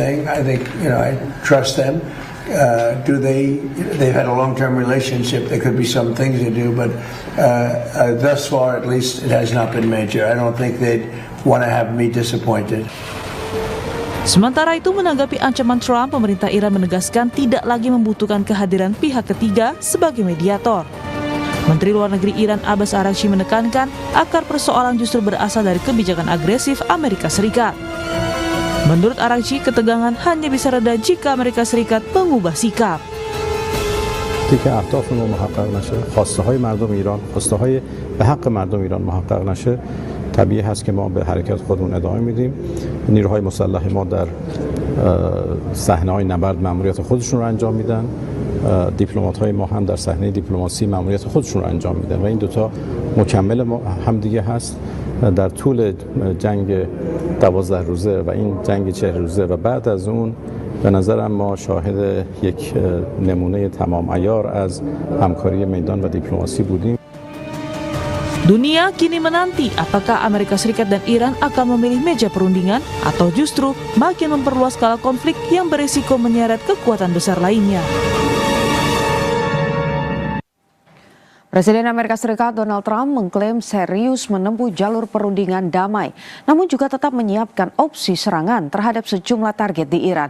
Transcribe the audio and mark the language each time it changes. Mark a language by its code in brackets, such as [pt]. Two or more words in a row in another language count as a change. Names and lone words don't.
[en] I think, I trust them. They've had a long-term relationship. There could be some things they do, but thus far, at least, it has not been major. I don't think they'd want to have me disappointed. [id] Sementara itu, menanggapi ancaman Trump, pemerintah Iran menegaskan tidak lagi membutuhkan kehadiran pihak ketiga sebagai mediator. Menteri Luar Negeri Iran Abbas Araghchi menekankan akar persoalan justru berasal dari kebijakan agresif Amerika Serikat. Menurut Araghchi, ketegangan hanya bisa reda jika Amerika Serikat mengubah sikap. [fa] Jika اهداف ما محقق نشه، خواسته های مردم ایران، خواسته های به حق مردم ایران محقق نشه، طبیعی هست که ما به حرکت خودمون ادامه میدیم. نیروهای مسلح ما در صحنه‌های نبرد مأموریت خودشون رو انجام میدن. دیپلمات‌های ما هم در صحنه دیپلماسی مأموریت خودشون رو انجام میدن و این دوتا مکمل همدیگه هست. در طول جنگ 12 روزه و این جنگ 40 روزه و بعد از اون به نظرم ما شاهد یک نمونه تمام عیار از همکاری میدان و دیپلماسی بودیم. [id] Dunia kini menanti apakah Amerika Serikat dan Iran akan memilih meja perundingan atau justru makin memperluas skala konflik yang berisiko menyeret kekuatan besar lainnya. Presiden Amerika Serikat Donald Trump mengklaim serius menempuh jalur perundingan damai, namun juga tetap menyiapkan opsi serangan terhadap sejumlah target di Iran.